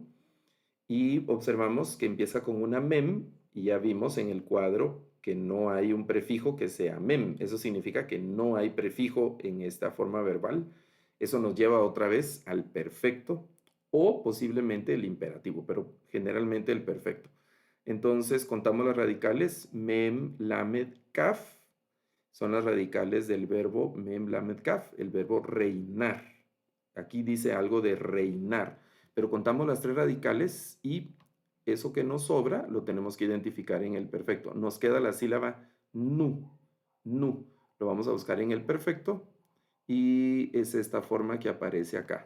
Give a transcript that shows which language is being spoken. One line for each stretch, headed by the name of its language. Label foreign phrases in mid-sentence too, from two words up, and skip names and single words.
Spanish: Y observamos que empieza con una mem y ya vimos en el cuadro que no hay un prefijo que sea mem. Eso significa que no hay prefijo en esta forma verbal. Eso nos lleva otra vez al perfecto o posiblemente el imperativo, pero generalmente el perfecto. Entonces contamos las radicales mem, lamed, kaf. Son las radicales del verbo mem, lamed, kaf, el verbo reinar. Aquí dice algo de reinar, pero contamos las tres radicales y eso que nos sobra lo tenemos que identificar en el perfecto. Nos queda la sílaba nu, nu. Lo vamos a buscar en el perfecto y es esta forma que aparece acá.